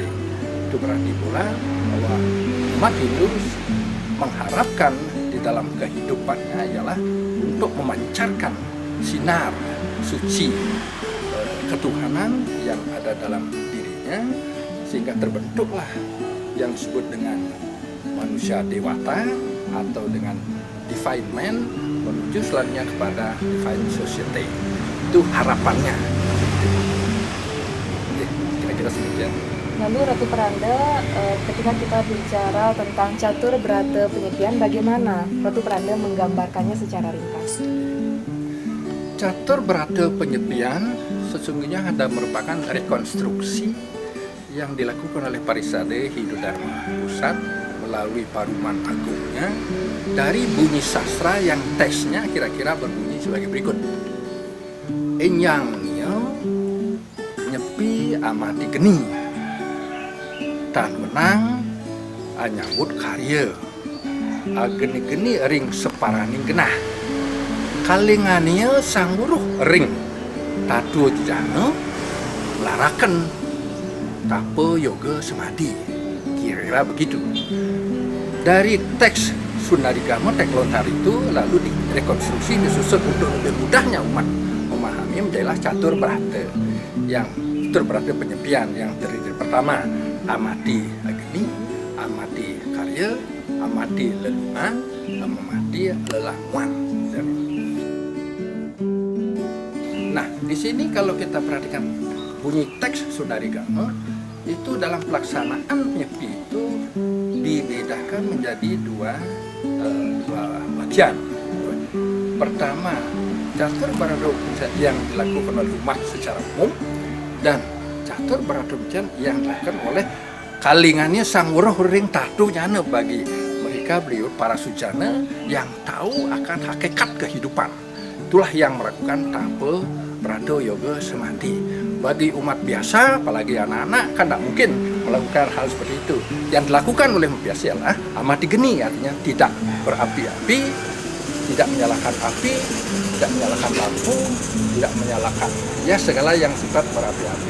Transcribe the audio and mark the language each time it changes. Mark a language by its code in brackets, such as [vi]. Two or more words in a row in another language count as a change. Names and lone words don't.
[id] Itu berarti pula bahwa umat Hindu mengharapkan di dalam kehidupannya ialah untuk memancarkan sinar suci ketuhanan yang ada dalam dirinya, sehingga terbentuklah yang disebut dengan manusia dewata atau dengan [en] divine man [id] menuju selanjutnya kepada [en] divine society. [id] Itu harapannya. Kira-kira sekian. Lalu Ratu Peranda, ketika kita bicara tentang catur berata penyepian, bagaimana Ratu Peranda menggambarkannya secara ringkas? Catur berata penyepian sesungguhnya ada merupakan rekonstruksi yang dilakukan oleh Parisade Hindu Dharma Pusat melalui Paruman Agungnya dari bunyi sastra yang teksnya kira-kira berbunyi sebagai berikut. [kaw] Enyang nio nyepi amati geni tan menang anyambut karya ageni-geni ring separaning genah kalingania sang buruh ring tatu jana laraken tape yoga semadi. [id] Kira-kira begitu. Dari teks Sunarigama, teks lontar itu lalu direkonstruksi, disusun untuk lebih mudahnya umat memahami menjadilah catur berata. Yang catur berata penyepian yang terdiri pertama amati agni, amati karya, amati lelungan, memadi lelamuan. Nah, di sini kalau kita perhatikan bunyi teks Sundari Gama itu dalam pelaksanaan nyepi itu dibedakan menjadi dua bagian. Pertama, catur barado yang dilakukan oleh umat secara umum dan catur barado yang dilakukan oleh [kaw] kalingannya sang Wurah ring tatu nyana [id] bagi mereka beliau para sujana yang tahu akan hakikat kehidupan. Itulah yang melakukan tape Brado Yoga Samadhi. Bagi umat biasa, apalagi anak-anak, kan tidak mungkin melakukan hal seperti itu. Yang dilakukan oleh umat biasa adalah amati geni, artinya tidak berapi-api, tidak menyalakan api, tidak menyalakan lampu, tidak menyalakan ya segala yang sifat berapi-api.